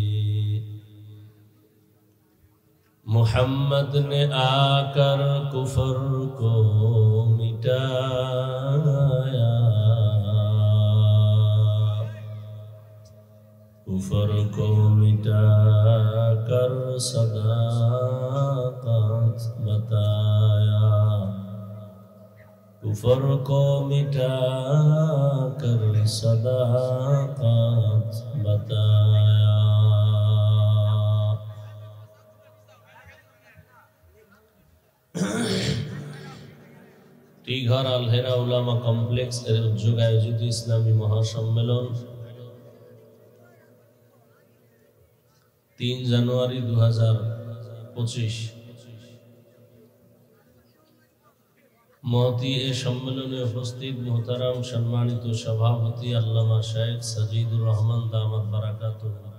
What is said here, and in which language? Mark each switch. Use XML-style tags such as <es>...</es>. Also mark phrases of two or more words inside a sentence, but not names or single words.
<ur>محمد نے آ کر کفر کو مٹایا، کفر کو مٹا کر صداقت بتایا، کفر کو مٹا کر صداقت بتایا.</ur> <bn>টিঘর আলহেরা উলামা কমপ্লেক্স এর উদ্যোগে আয়োজিত ইসলামী মহাসম্মেলন 3 জানুয়ারি 2025 মহতি এ সম্মেলনে উপস্থিত মোহতারাম সম্মানিত সভাপতি আল্লামা শেখ সাজিদুর রহমান</bn> <ar>دامت بركاته,</ar>